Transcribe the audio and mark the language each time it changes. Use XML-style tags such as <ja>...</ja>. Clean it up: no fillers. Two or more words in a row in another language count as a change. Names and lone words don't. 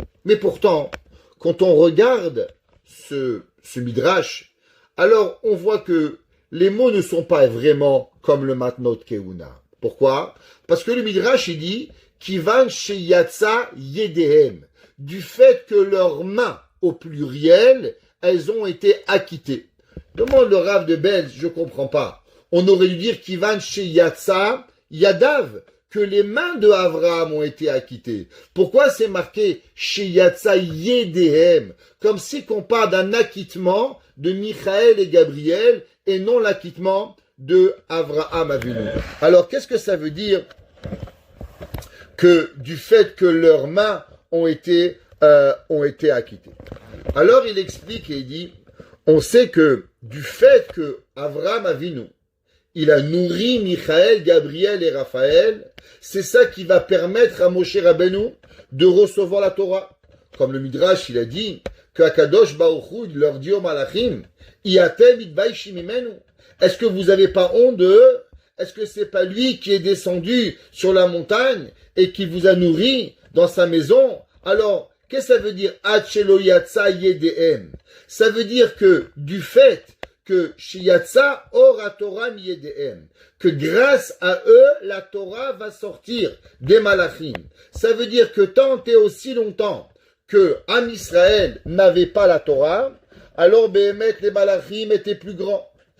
<fr>Mais pourtant, quand on regarde ce Midrash, alors on voit que les mots ne sont pas vraiment comme le Matnot Keuna. Pourquoi? Parce que le Midrash, il dit</fr> <he>כיון שיצאו ידיהם,</he> <fr>du fait que leurs mains, au pluriel, elles ont été acquittées. Demande le Rav de Belz, je comprends pas. On aurait dû dire</fr> <he>כיון שיצאו ידיו,</he> <fr>que les mains de Avraham ont été acquittées. Pourquoi c'est marqué</fr> <he>שיצאו ידיהם,</he> <fr>comme si qu'on parle d'un acquittement de Michael et Gabriel et non l'acquittement de Avraham Avinu. Alors qu'est-ce que ça veut dire que du fait que leurs mains ont été acquittées? Alors il explique et il dit, on sait que du fait que Avraham Avinu il a nourri Michael, Gabriel et Raphaël, c'est ça qui va permettre à Moshe Rabbeinu de recevoir la Torah. Comme le Midrash, il a dit que Akadosh Baruch Hu, il leur dit aux malachim,</fr> <he>אתם מתביישים ממנו.</he> <fr>Est-ce que vous n'avez pas honte d'eux? Est-ce que c'est pas lui qui est descendu sur la montagne et qui vous a nourri dans sa maison? Alors, qu'est-ce que ça veut dire</fr> <he>עד שלא יצאו ידיהם?</he> <fr>Ça veut dire que du fait que</fr> <he>שיצאה אורה תורה מידיהם,</he> <fr>que grâce à eux, la Torah va sortir des malachim. Ça veut dire que tant et aussi longtemps que Am Israël n'avait pas la Torah, alors Béhémet, les malachim étaient plus grands.</fr>